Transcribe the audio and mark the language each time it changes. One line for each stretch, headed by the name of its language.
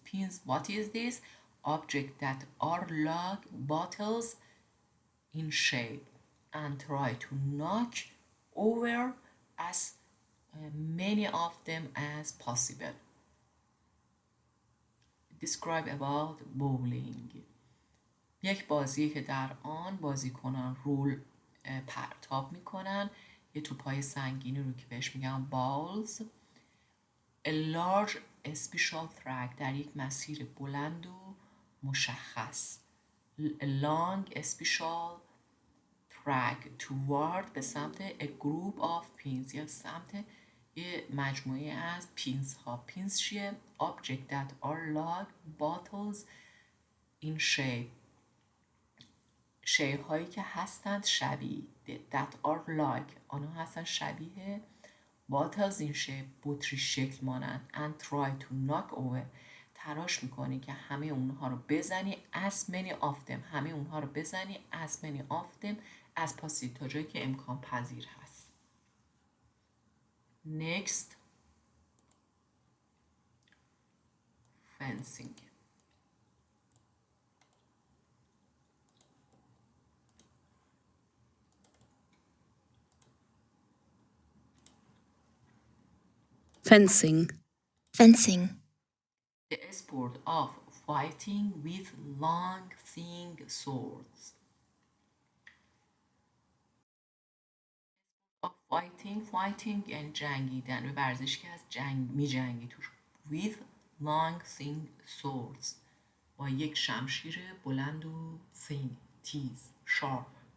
English: Pins, what is this? Objects that are like bottles in shape and try to knock over as many of them as possible. Describe about bowling.
Persian: یک بازی که در آن بازیکنان رول پرتاب میکنن یه توپای سنگینی رو که بهش میگن balls.
English: A large special track
Persian: در یک مسیر بلند و مشخص.
English: A long special track toward
Persian: به سمت
English: a group of pins
Persian: یا سمت یه مجموعه از پینز ها. پینز چیه؟
English: Object that are like bottles in shape.
Persian: شیء هایی که هستند شبیه
English: that are like
Persian: آنها هستند شبیه
English: bottles in shape
Persian: بطری شکل مانند
English: and try to knock over
Persian: تلاش میکنی که همه اونها رو بزنی
English: as many of them
Persian: همه اونها رو بزنی
English: as many of them as possible
Persian: تا جایی که امکان پذیر هست.
English: Next, fencing. Fencing. The sport of fighting with long, thin swords. Of fighting
Persian: یعنی جنگیدن و ورزش که از می جنگی توش.
English: With long, thin swords
Persian: با یک شمشیر بلند و thin تیز sharp.